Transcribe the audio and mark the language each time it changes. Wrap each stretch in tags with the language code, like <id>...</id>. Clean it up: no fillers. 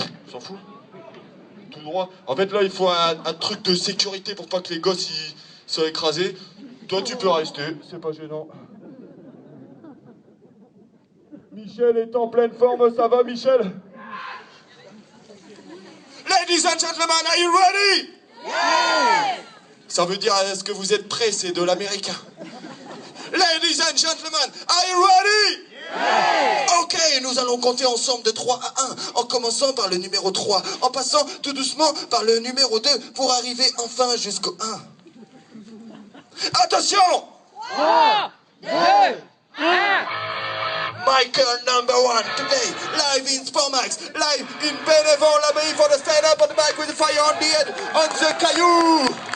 <fr>S'en fout. Tout droit. En fait, là, il faut un truc de sécurité pour pas que les gosses ils soient écrasés. Toi, tu peux rester, c'est pas gênant. Michel est en pleine forme, ça va, Michel?</fr> <en>Ladies and gentlemen, are you ready? Yeah!</en> <fr>Ça veut dire, est-ce que vous êtes prêts? C'est de l'américain.</fr> <en>Ladies and gentlemen, are you ready? Yeah!</en> <fr>Ok, nous allons compter ensemble de 3 à 1, en commençant par le numéro 3, en passant tout doucement par le numéro 2, pour arriver enfin jusqu'au 1. Attention! 3, 2, 1.</fr> <en>Michael #1 today, live in Sportmax, live in Bénévent-l'Abbaye for the stand-up on the bike with the fire on the head, on the caillou.</en>